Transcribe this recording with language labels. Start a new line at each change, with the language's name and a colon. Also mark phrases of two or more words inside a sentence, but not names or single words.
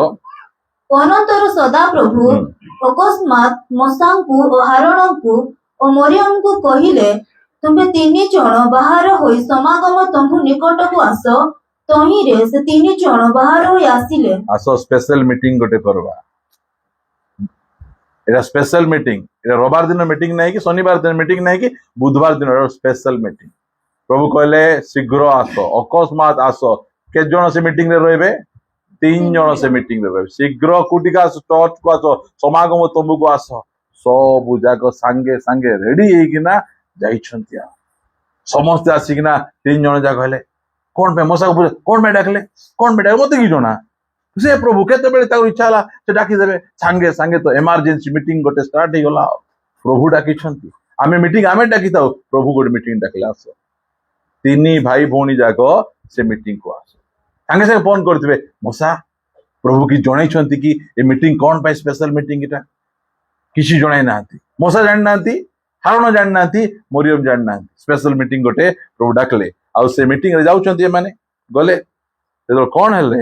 Odia: ଅନନ୍ତର ସଦାପ୍ରଭୁ ଅକସ୍ମାତ୍ ମଶାଙ୍କୁ ଓ ହାରଣଙ୍କୁ ଓ ମରିୟମଙ୍କୁ କହିଲେ ତୁମେ ତିନି ଜଣ ବାହାର ହୋଇ ସମାଗମ ତମ୍ବୁ ନିକଟକୁ ଆସ ତହିଁରେ ସେ ତିନି ଜଣ ବାହାର ହୋଇ ଆସିଲେ ଆସ
English: special meeting
Odia: ଗୋଟେ କରିବା ଏଟା
English: special meeting
Odia: ଏଟା ରବିବାର ଦିନ ମିଟିଂ ନାହିଁ କି ଶନିବାର ଦିନ ମିଟିଂ ନାହିଁ କି ବୁଧବାର ଦିନ
English: special meeting
Odia: ପ୍ରଭୁ କହିଲେ ଶୀଘ୍ର ଆସ ଅକସ୍ମାତ୍ ଆସ କେତେ ଜଣ ସେ ମିଟିଂ ରେ ରହିବେ ତିନି ଜଣ ସେ ମିଟିଂ ରେ ରହିବେ ଶୀଘ୍ର କୁଟିକା ଆସ ଚର୍ଚ୍ଚ କୁ ଆସ ସମାଗମ ତମ୍ବୁକୁ ଆସ ସବୁ ଯାକ ସାଙ୍ଗେ ସାଙ୍ଗେ ରେଡି ହେଇକିନା ଯାଇଛନ୍ତି ସମସ୍ତେ ଆସିକିନା ତିନି ଜଣ ଯାକ ହେଲେ କଣ ପାଇଁ ମଶାକୁ କଣ ପାଇଁ ଡାକିଲେ କଣ ପାଇଁ ଡାକିଲେ ମତେ କି ଜଣା ସେ ପ୍ରଭୁ କେତେବେଳେ ତାକୁ ଇଚ୍ଛା ହେଲା ସେ ଡାକିଦେବେ ସାଙ୍ଗେ ସାଙ୍ଗେ ତ
English: emergency meeting
Odia: ଗୋଟେ ଷ୍ଟାର୍ଟ ହେଇଗଲା ପ୍ରଭୁ ଡାକିଛନ୍ତି ଆମେ ମିଟିଂ ଆମେ ଡାକିଥାଉ ପ୍ରଭୁ ଗୋଟେ ମିଟିଂ ଡାକିଲେ ଆସ ତିନି ଭାଇ ଭଉଣୀ ଯାକ ସେ ମିଟିଂ କୁ ଆସ ସାଙ୍ଗେ ସାଙ୍ଗେ ଫୋନ କରିଥିବେ ମଶା ପ୍ରଭୁ କି ଜଣେଇଛନ୍ତି କି ଏ ମିଟିଂ କଣ ପାଇଁ
English: special meeting
Odia: ଏଟା କିଛି ଜଣାଇ ନାହାନ୍ତି ମଶା ଜାଣିନାହାନ୍ତି ହାରଣ ଜାଣିନାହାନ୍ତି ମରିୟମ ଜାଣିନାହାନ୍ତି
English: special meeting
Odia: ଗୋଟେ ପ୍ରଭୁ ଡାକିଲେ ଆଉ ସେ ମିଟିଂ ରେ ଯାଉଛନ୍ତି ଏମାନେ ଗଲେ କଣ ହେଲେ